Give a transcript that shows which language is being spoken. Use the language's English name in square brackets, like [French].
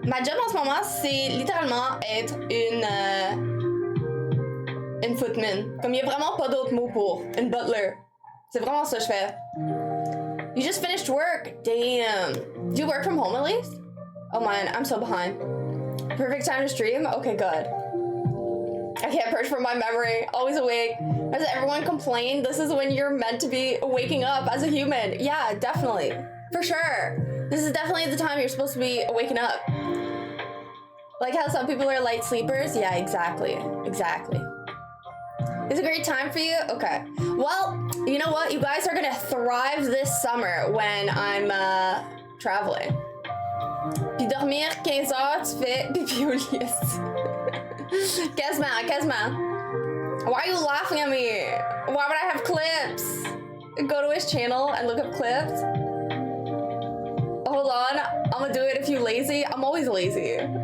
[French] Ma job en ce moment, c'est littéralement être une footman. Comme il y a vraiment pas d'autre mot pour une butler. C'est vraiment ça que je fais. [English] You just finished work. Damn. Do you work from home at least? Oh man, I'm so behind. Perfect time to stream? Okay, good. I can't purge from my memory. Always awake. Has everyone complained? This is when you're meant to be waking up as a human. Yeah, definitely. For sure. This is definitely the time you're supposed to be waking up. Like how some people are light sleepers? Yeah, exactly. Exactly. It's a great time for you? Okay. Well, you know what? You guys are gonna thrive this summer when I'm traveling. [French] Puis dormir 15 heures, tu fais pipi au lit. Quasiment. [English] Why are you laughing at me? Why would I have clips? Go to his channel and look up clips. Hold on, I'm gonna do it if you're lazy. I'm always lazy.